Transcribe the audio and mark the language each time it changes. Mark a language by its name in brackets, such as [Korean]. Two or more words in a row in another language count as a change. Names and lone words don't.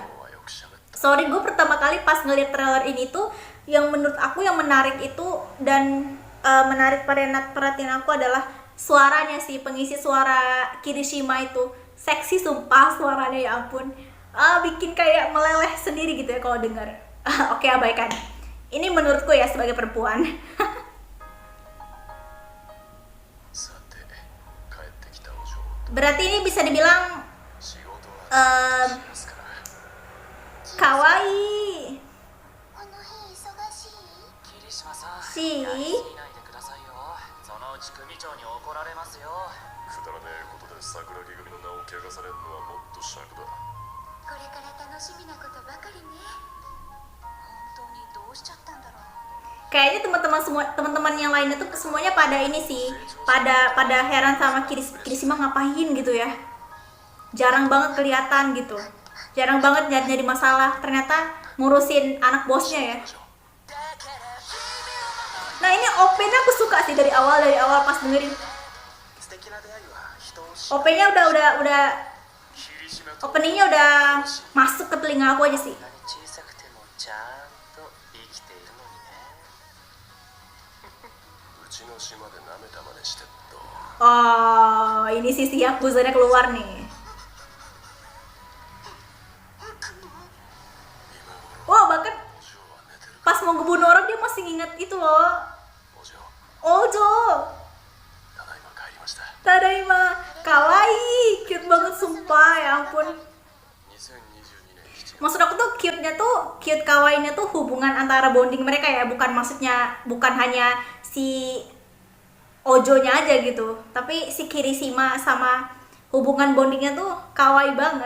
[Indonesian] Sorry, gue pertama kali pas ngeliat trailer ini tuh, yang menurut aku yang menarik itu dan menarik perhatian aku adalah suaranya sih, pengisi suara Kirishima itu seksi sumpah suaranya, ya ampun. Bikin kayak meleleh sendiri gitu ya kalau denger. Oke, abaikan. Ini menurutku ya sebagai perempuan. [Japanese] さて帰ってきたお嬢 [Indonesian] Berarti ini bisa dibilang [Japanese] 仕事 eh はしますから kawaii この日忙しい？霧島さん、しやりすぎないでくださいよ。そのうち組長に怒られますよ。くだらねえことで桜木組の名を汚されるのはもっと尺だこれから楽しみなことばかりね。本当にどうしちゃったんだろう。 [Indonesian] Kayaknya teman-teman yang lainnya tuh semuanya pada ini sih, pada heran sama Kirishima ngapain gitu ya. Jarang banget kelihatan gitu. Jarang banget nyari masalah, ternyata ngurusin anak bosnya ya. Nah, ini OP-nya aku suka sih dari awal pas dengerin. [Japanese] 素敵な出会いは人を知 [Indonesian] OP-nya udah [Japanese] 霧島と [Indonesian] openingnya udah masuk ke telinga aku aja sih. [Japanese] らに小さくてもちゃんと生きているのにね。うちの島で舐めた真似してっと [Indonesian] Oh, ini sisi Yakuzanya keluar nih. Wah, bahkan [Japanese] お嬢は寝てる [Indonesian] pas mau ngebunuh orang dia masih nginget itu loh. [Japanese] お嬢 Ojo, ただいま帰りましたただいま、かわいい, [Indonesian] cute banget sumpah, ya ampun. [Japanese] 2022 年7月 [Indonesian] Maksud aku tuh cute kawaiinya tuh hubungan antara bonding mereka ya, bukan hanya si Ojonya aja gitu, tapi si Kirishima sama hubungan bondingnya tuh kawaii banget.